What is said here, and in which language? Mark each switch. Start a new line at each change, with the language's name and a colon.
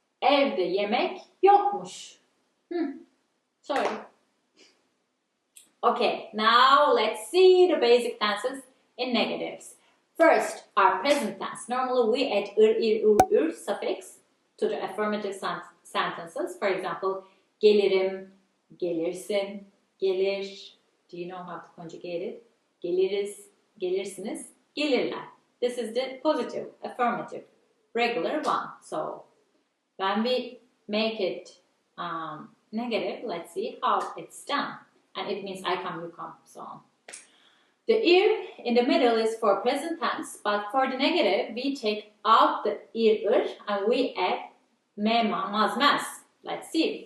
Turkish: Evde yemek yokmuş.
English: Sorry. Okay, now let's see the basic tenses in negatives. First, our present tense. Normally we add ir, suffix to the affirmative sentences. For example,
Turkish: gelirim, gelirsin, gelir.
English: Do you know how to conjugate it?
Turkish: Geliriz, gelirsiniz, gelirler.
English: This is the positive, affirmative, regular one. So, when we make it negative, let's see how it's done. And it means I come, you come, so on. The ir in the middle is for present tense, but for the negative, we take out the ir and we add me, ma, maz, mes. Let's see.